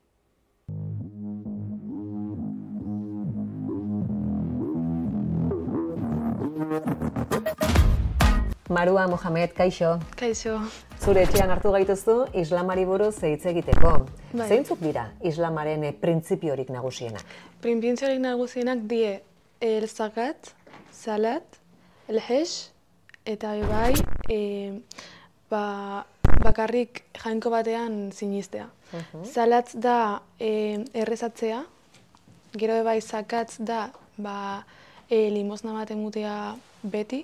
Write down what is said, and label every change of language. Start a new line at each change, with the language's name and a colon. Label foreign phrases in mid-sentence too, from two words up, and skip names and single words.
Basque: Marua Mohamed, kaixo. Kaixo. Zure etxean hartu gaituzu islamari buruz hitz egiteko. Bai. Zeintzuk dira islamaren printzipiorik nagusienak? Printzipiorik nagusienak die el zakat, salat, el hajj eta bai bakarrik jainko batean sinistea. Salat da errezatzea, gero bai zakat da limosna bat ematea beti.